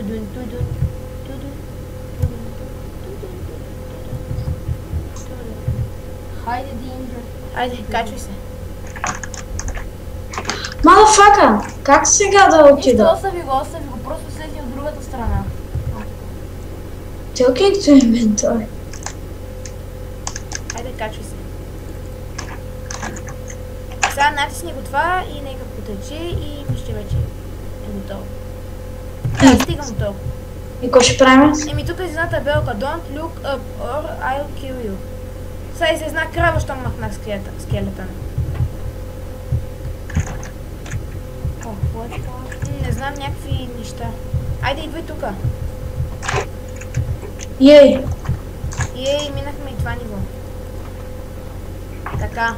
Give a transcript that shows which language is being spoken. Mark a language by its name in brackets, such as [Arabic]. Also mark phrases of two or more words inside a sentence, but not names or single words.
[Bulgarian] Хайде, Динджер. Айде, качвай се. Малафака, как сега да Нищо, отида? остави го, просто слети от другата страна. [English] Talking to inventory. [Bulgarian] Айде, качвай се. Сега натисни го това и нека потече и мисля, вече е готово. Да, стигам до толкова. И какво ще правим? Еми тук е една табелка. [English] Don't look up or I'll kill you. [Bulgarian] Сега се една крава, що махнах скелета. Не знам някакви неща. Айде, идвай тука. Ей! Минахме и това ниво. Така.